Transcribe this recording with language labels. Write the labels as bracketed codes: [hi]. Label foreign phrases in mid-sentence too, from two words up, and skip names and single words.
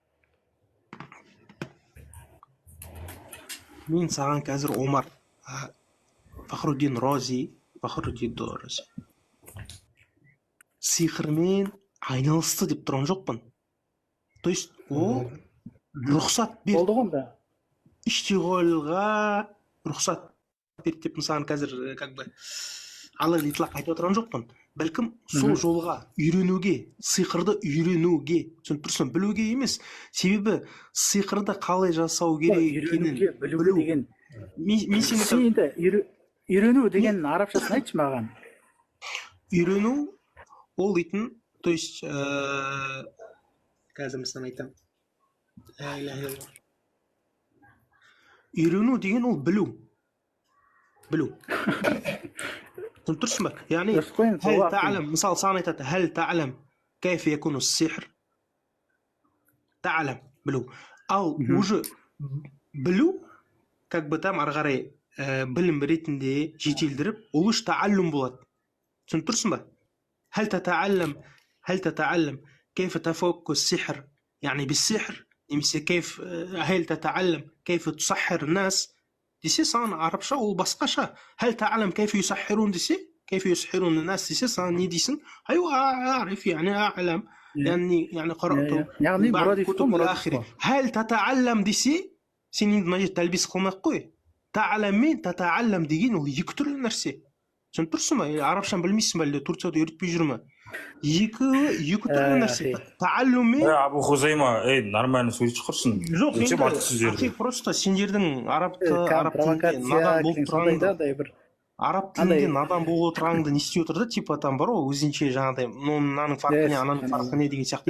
[kk] Мен саған қазір Омар Фахруддин Рази сиқырмен айналысты деп тұрған жоқпын. [ru] То есть [kk] ол рұқсат берді. Болды ғой. Иштиғолға рұқсат берді деп саған қазір [ru] как бы [ar] على الإطلاق [kk] айтып отырған жоқпын. Бәлкім сол жолға үйренуге, сиқырды үйренуге, түсініп тұрсың, білуге емес. Себебі сиқырды қалай жасау керек екенін білу деген. Мен сені Үйрену деген арабшасын айтшы маған. Үйрену ол дейтін, [ru] то есть [kk] қазір мен айтамын. Үйрену деген ол білу. Түсініп тұрсың ба? Яғни мысалы саған айтады, [ar] هل تعلم كيف يكون السحر. [kk] Та'лам білу. Ал уже білу [ru] как бы там [kk] ары қарай білім ретінде жетілдіріп улуш тааллум болады. Түсініп тұрсың ба? [ar] هل تتعلم كيف تفك السحر يعني بالسحر немесе كيف هل تتعلم كيف تسحر الناس [kk] десе саған арабша ол басқаша. [ar] هل تعلم كيف يسحرون десе كيف يسحرون الناس [kk] десе саған не дейсің? [ar] أيوة أعرف يعني أعلم يعني قرأت بعض كتب إلى آخره. هل تتعلم [kk] десе сен енді мына жерде тәлбис қылмай-ақ қой. تعلم мен تتعلم деген ол екі түрлі нәрсе. Түсініп тұрсың ба? Арабшаны білмейсің ба әлде Турцияда үйретпей жүр ме? Екі түрлі нәрсе. Тааллум мен Абу Хузайма, нормально сөйлеп шықырсың. Жоқ, енді просто сендердің араб тілінде надан болып тұрғаныңды араб тілінде надан болып отырғаныңды не істеп отыр да, [ru] типа там [kk] бар ғой өзінше жаңағыдай мынаның фарқы не ананың фарқы не деген сияқты.